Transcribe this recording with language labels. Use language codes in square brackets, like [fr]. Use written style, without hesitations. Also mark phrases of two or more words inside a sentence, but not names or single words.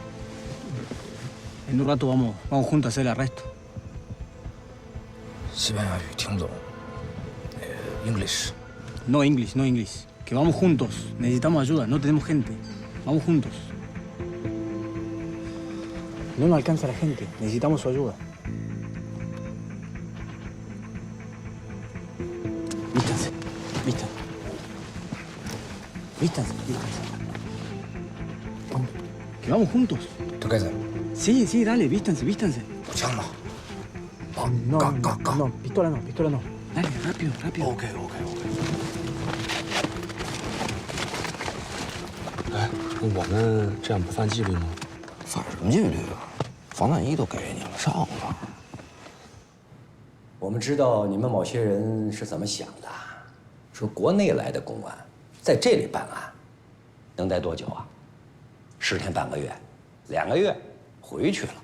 [es] En un rato vamos juntos a hacer el arresto. [zh] 西班牙语听不懂。English. [en] No English, no English. [es] Que vamos juntos. Necesitamos ayuda, no tenemos gente. Vamos juntos. No nos alcanza la gente, necesitamos su ayuda. Vístanse, vístanse. Vístanse, vístanse. Vamos, que vamos juntos. ¿Tú qué haces? Sí, sí, dale, vístanse, vístanse. Chamba. No, no, pistola no, pistola no. Dale, rápido, rápido. [zh] OK。哎，我们这样不犯纪律吗？犯什么纪律啊？防弹衣都给你了，上吧。我们知道你们某些人是怎么想的，说国内来的公安在这里办案，能待多久啊？10天半个月，2个月回去了。